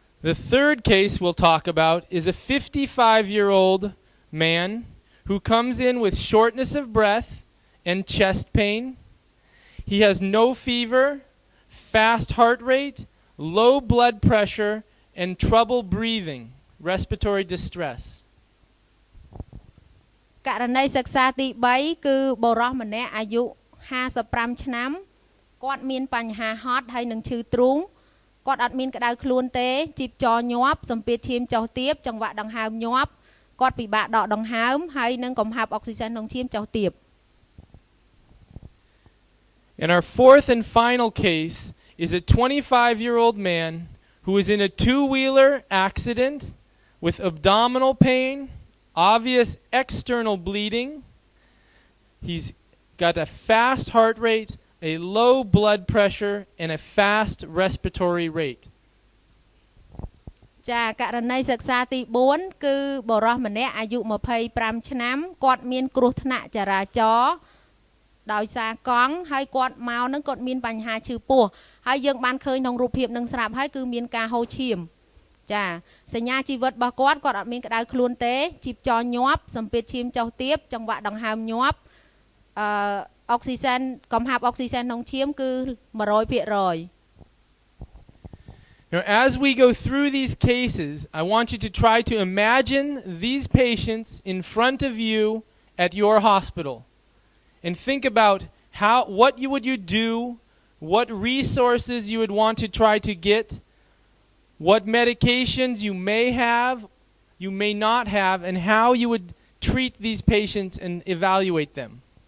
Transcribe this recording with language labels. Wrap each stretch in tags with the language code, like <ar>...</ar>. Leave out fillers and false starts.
<en>The third case we'll talk about is a 55-year-old man who comes in with shortness of breath and chest pain. He has no fever, fast heart rate, low blood pressure, and trouble breathing, respiratory distress.</en> <km>ករណីសិក្សាទី3គឺបុរសម្នាក់អាយុ55ឆ្នាំគាត់មានបញ្ហាហត់ហើយនឹងឈឺទ្រូងគាត់អត់មានក្តៅខ្លួនទេជីពចរញាប់សម្ពាធឈាមចុះទាបចង្វាក់ដង្ហើមញាប់គាត់ពិបាកដកដង្ហើមហើយនឹងកំហាប់អុកស៊ីសែនក្នុងឈាមចុះទាប</km> <en>And our fourth and final case is a 25-year-old man who is in a 2-wheeler accident with abdominal pain, obvious external bleeding. He's got a fast heart rate, a low blood pressure, and a fast respiratory rate.</en> <km>ចាករណីសិក្សាទី4គឺបុរសម្នាក់អាយុ25ឆ្នាំគាត់មានគ្រោះថ្នាក់ចរាចរណ៍ដោយសារកង់ហើយគាត់មកនឹងគាត់មានបញ្ហាឈឺពោះហើយយើងបានឃើញក្នុងរូបភាពនឹងស្រាប់ហើយគឺមានការហូរឈាមចាសញ្ញាជីវិតរបស់គាត់អត់មានក្តៅខ្លួនទេជីពចរញាប់សម្ពាធឈាមចុះទាបចង្វាក់ដង្ហើមញាប់អុកស៊ីសែនកំហាប់អុកស៊ីសែនក្នុងឈាមគឺ 100%.</km> <en>Now, as we go through these cases, I want you to try to imagine these patients in front of you at your hospital and think about what you would do, what resources you would want to try to get, what medications you may have, you may not have, and how you would treat these patients and evaluate them.</en>